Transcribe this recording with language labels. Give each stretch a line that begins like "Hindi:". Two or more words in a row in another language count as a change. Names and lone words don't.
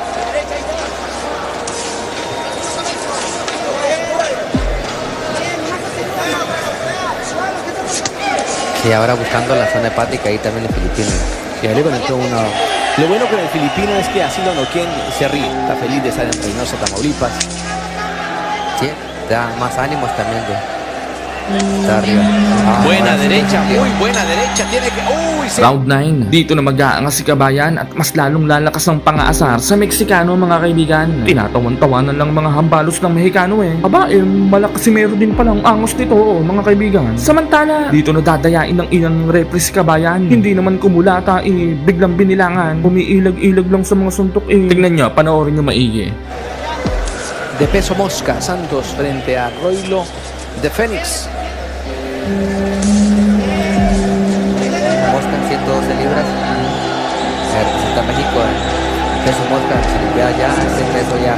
Spanish: Y ahora buscando la zona hepática ahí también el filipino. Y ahí le conectó una. Lo bueno con el filipino es que así lo noqueen, se ríe. Está feliz de estar en Reynosa, Tamaulipas. Sí, da más ánimos también de estar arriba. Buena Ahora sí, derecha, sí. muy buena derecha. Tiene que. ¡Uy! Round 9.
Filipino: Dito na mag-aangas si Kabayan at mas lalong lalakas ang pang-aasar sa Meksikano, mga kaibigan. Tinatawan-tawanan lang mga hambalos ng Mexicano, eh. Aba, malakasimero din palang angos nito, oh, mga kaibigan. Samantala, dito na dadayain ng ilang repre si Kabayan. Hindi naman kumulata, biglang binilangan. Umiilag-ilag lang sa mga suntok, eh. Tignan nyo, panoorin nyo maigi.
Spanish: De peso mosca, Santos frente a Roylo de Fénix. Mosca en 112 libras. Representa a México en peso mosca, en Olimpiadas ya, ese peso ya.